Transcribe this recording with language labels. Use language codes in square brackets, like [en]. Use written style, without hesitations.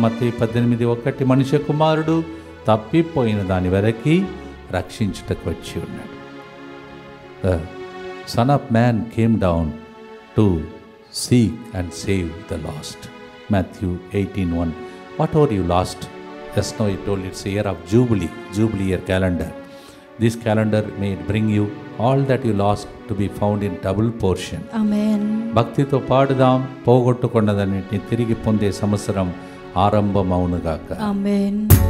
[te] మత్తయి 18:1 మనుష్య కుమారుడు తప్పిపోయిన దాని వరకు రక్షించుటకు వచ్చి ఉన్నాడు. [en] The son of man came down to seek and save the lost. Matthew 18:1. Whatever you lost just now I told it's a year of Jubilee year calendar. This calendar may bring you all that you lost to be found in double portion. [te] ఆమేన్. భక్తితో పాడుదాం, పోగొట్టుకున్నదన్నిటిని తిరిగి పొందే సంవత్సరం ఆరంభమవునుగాక. ఆమేన్.